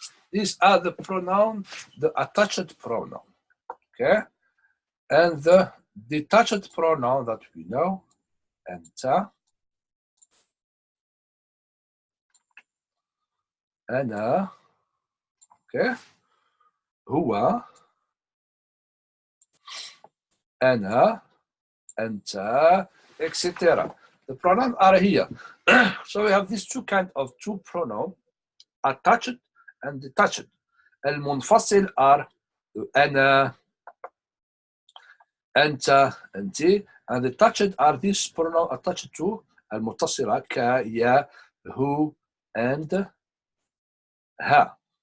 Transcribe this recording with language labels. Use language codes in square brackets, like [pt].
[en] These are the pronoun, the attached pronoun. Okay? And the detached pronoun that we know, [ar] أنت, أنا, [en] okay? [ar] هو, أنا, أنت, etc. [en] The pronouns are here. So we have these two kinds of two pronouns, attached and detached. [ar] المنفصل [en] are [ar] أنا, أنت, أنت, [en] and the touched are these pronouns attached to [ar] المتصلة ك, يا, [en] who, and [ar] ها.